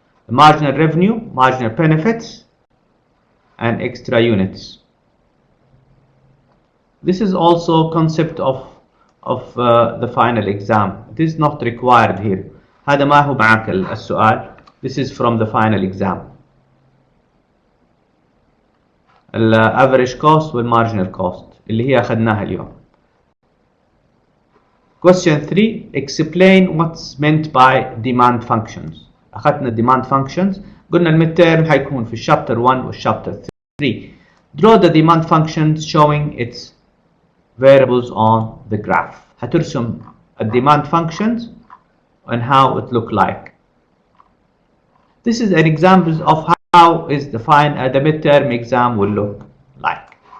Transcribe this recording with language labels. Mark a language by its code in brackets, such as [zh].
[en] The marginal revenue, marginal benefits, and extra units. This is also concept of the final exam. It is not required here. [ar] هذا ما هو معك السؤال. [en] This is from the final exam. average cost [ar] والmarginal cost اللي هي أخذناها اليوم. [en] Question 3. Explain what's meant by demand functions. [ar] أخذنا demand functions. قلنا الميد تيرم حيكون في chapter 1 والchapter 3. [en] Draw the demand functions showing its variables on the graph. [ar] هترسم [en] demand functions and how it look like. This is an example of how is the midterm exam will look like.